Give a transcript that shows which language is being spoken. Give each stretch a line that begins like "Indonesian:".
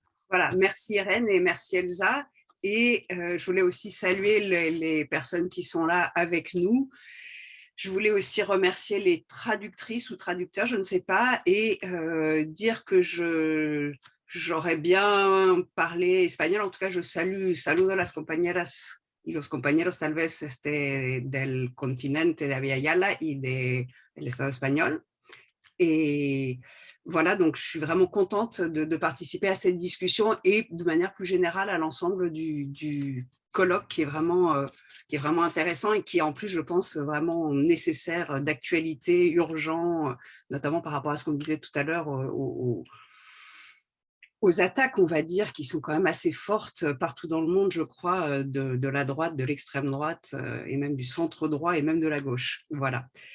French: Voilà, merci Irène et merci Elsa. Et je voulais aussi saluer les personnes qui sont là avec nous. Je voulais aussi remercier les traductrices ou traducteurs, je ne sais pas, et dire que j'aurais bien parlé espagnol. En tout cas, je
Spanish: saludo a las compañeras y los compañeros tal vez del continente de Abya Yala y del Estado
French: espagnol. Et voilà, donc je suis vraiment contente de participer à cette discussion et de manière plus générale à l'ensemble du colloque qui est vraiment intéressant et qui est en plus, je pense, vraiment nécessaire, d'actualité, urgent, notamment par rapport à ce qu'on disait tout à l'heure aux attaques, on va dire, qui sont quand même assez fortes partout dans le monde, je crois, de la droite, de l'extrême droite et même du centre droit et même de la gauche. Voilà.